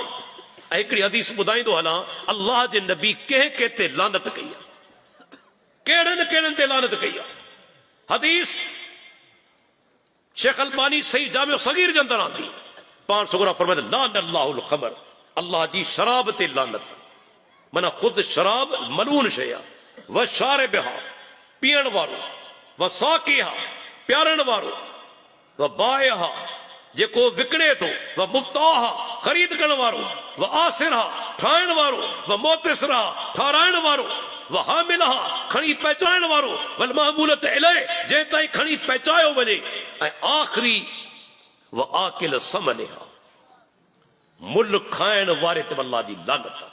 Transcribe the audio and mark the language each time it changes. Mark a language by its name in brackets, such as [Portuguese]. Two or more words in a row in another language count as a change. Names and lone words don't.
[Sindhi] ऐं हिकिड़ी हदीस ॿुधाईंदो हलां, अल्लाह जे नबी कंहिं कंहिं ते लानत कई आहे, कहिड़नि कहिड़नि ते लानत कई आहे। हदीस शेख अलबानी सही जामियो सगीर जे अंदरि आंदी, पाण सुगरा फरमाइनि [Arabic] لعن الله الخمر, [Sindhi] अल्लाह जी शराब ते लानत। माना ख़ुदि शराब मलून शइ आहे। [Arabic] و شاربها, [Sindhi] पीअण वारो, [Arabic] و ساقيها, [Sindhi] प्यारण वारो, [Arabic] و بائعها, [Sindhi] जेको विकिणे थो, [Arabic] و مبتاعها, [Sindhi] ख़रीद करण वारो, [Arabic] و عاصرها, [Sindhi] ठाहिण वारो, [Arabic] و معتصرها, [Sindhi] ठाराइण वारो, [Arabic] و حاملها, [Sindhi] खणी पहुचाइण वारो, [Arabic] والمحمولة إليه, [Sindhi] जंहिं ताईं खणी पहुचायो वञे, ऐं आख़िरी [Arabic] و آكل ثمنها, [Sindhi] मुल्ह खाइण वारे ते अल्लाह जी लानत आहे।